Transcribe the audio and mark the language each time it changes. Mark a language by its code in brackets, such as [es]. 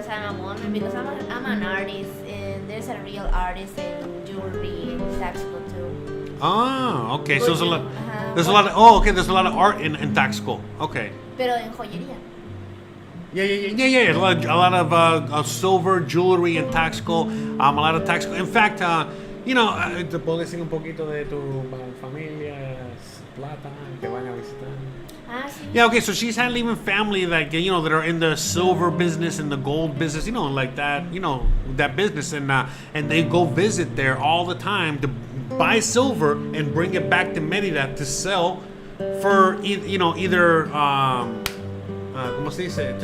[en] because I'm a woman, because I'm an artist, and there's a real artist in jewelry and Taxco too. Ah, okay. So there's a lot. [es] Ajá. [en] There's a lot of. Oh, okay. There's a lot of art in Taxco. Okay. [es] Pero en joyería. [en] Yeah. A lot of silver jewelry in Taxco. A lot of Taxco. [es] In fact, te puedo decir un poquito de tu familia, plata, que van a visitar. Ah, sí. [en] Yeah, okay, so she's had even family that that are in the silver business and the gold business, like that, that business, and they go visit there all the time to buy silver and bring it back to Merida to sell for either ¿cómo se dice?